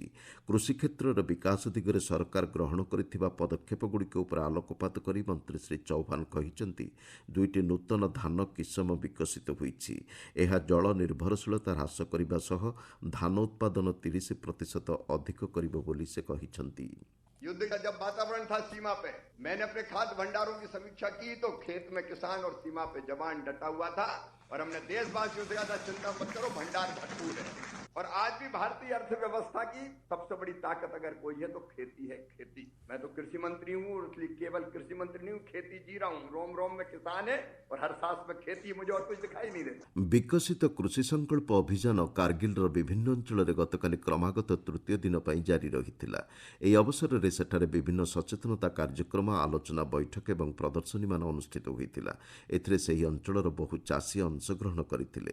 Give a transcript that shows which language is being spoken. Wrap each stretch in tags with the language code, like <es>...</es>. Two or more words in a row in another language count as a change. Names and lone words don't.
<or>କୃଷି କ୍ଷେତ୍ରର ବିକାଶ ଦିଗରେ ସରକାର ଗ୍ରହଣ କରିଥିବା ପଦକ୍ଷେପଗୁଡ଼ିକ ଉପରେ ଆଲୋକପାତ କରି ମନ୍ତ୍ରୀ ଶ୍ରୀ ଚୌହାନ କହିଛନ୍ତି, ଦୁଇଟି ନୂତନ ଧାନ କିସମ ବିକଶିତ ହୋଇଛି। ଏହା ଜଳ ନିର୍ଭରଶୀଳତା ହ୍ରାସ କରିବା ସହ ଧାନ ଉତ୍ପାଦନ 30% ଅଧିକ କରିବ ବୋଲି ସେ କହିଛନ୍ତି।</or> <hi>युद्ध का जब वातावरण था सीमा पे, मैंने अपने खाद्य भंडारों की समीक्षा की तो खेत में किसान और सीमा पे जवान डटा हुआ था और हमने देशवासियों से कहा था, चिंता मत करो, भंडार भरपूर है। और आज भी भारतीय अर्थव्यवस्था की सबसे बड़ी ताकत अगर कोई है तो खेती है। खेती, मैं तो कृषि मंत्री हूँ और इसलिए केवल कृषि मंत्री नहीं हूँ, खेती जी रहा हूँ। रोम रोम में किसान है और हर सांस में खेती, मुझे और कुछ दिखाई नहीं देता।</hi> <or>ବିକଶିତ କୃଷି ସଂକଳ୍ପ ଅଭିଯାନ କାର୍ଗିଲର ବିଭିନ୍ନ ଅଞ୍ଚଳରେ ଗତକାଲି କ୍ରମାଗତ ତୃତୀୟ ଦିନ ପାଇଁ ଜାରି ରହିଥିଲା। ଏହି ଅବସରରେ ସେଠାରେ ବିଭିନ୍ନ ସଚେତନତା କାର୍ଯ୍ୟକ୍ରମ, ଆଲୋଚନା ବୈଠକ ଏବଂ ପ୍ରଦର୍ଶନୀମାନ ଅନୁଷ୍ଠିତ ହୋଇଥିଲା। ଏଥିରେ ସେହି ଅଞ୍ଚଳର ବହୁ ଚାଷୀ ଅଂଶଗ୍ରହଣ କରିଥିଲେ।</or>